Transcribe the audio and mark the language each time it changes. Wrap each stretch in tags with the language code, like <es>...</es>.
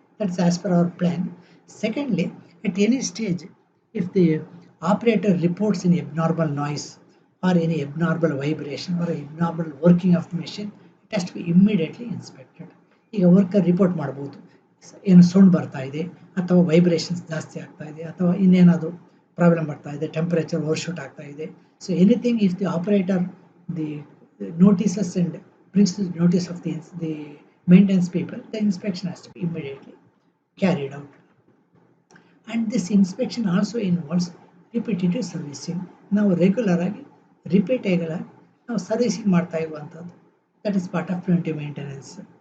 <en>that's as per our plan. Secondly, at any stage, if the operator reports any abnormal noise or any abnormal vibration or abnormal working of the machine, it has to be immediately inspected.</en> <kn>ಈಗ worker report ಮಾಡ್ಬೋದು, ಏನು sound ಬರ್ತಾ ಇದೆ ಅಥವಾ vibrations ಜಾಸ್ತಿ ಆಗ್ತಾ ಇದೆ ಅಥವಾ ಇನ್ನೇನಾದರೂ ಪ್ರಾಬ್ಲಮ್ ಬರ್ತಾ ಇದೆ, ಟೆಂಪರೇಚರ್ ಓವರ್ಶೂಟ್ ಆಗ್ತಾ ಇದೆ.</kn> <en>So anything if the operator the notices and brings the notice of the maintenance people, the inspection has to be immediately carried out. And this inspection also involves repetitive servicing.</en> <kn>ನಾವು regular ಆಗಿ ರಿಪೀಟೇಬಲ್ ಆಗಿ ನಾವು servicing ಮಾಡ್ತಾ ಇರುವಂಥದ್ದು,</kn> <en>That is part of preventive maintenance.</en>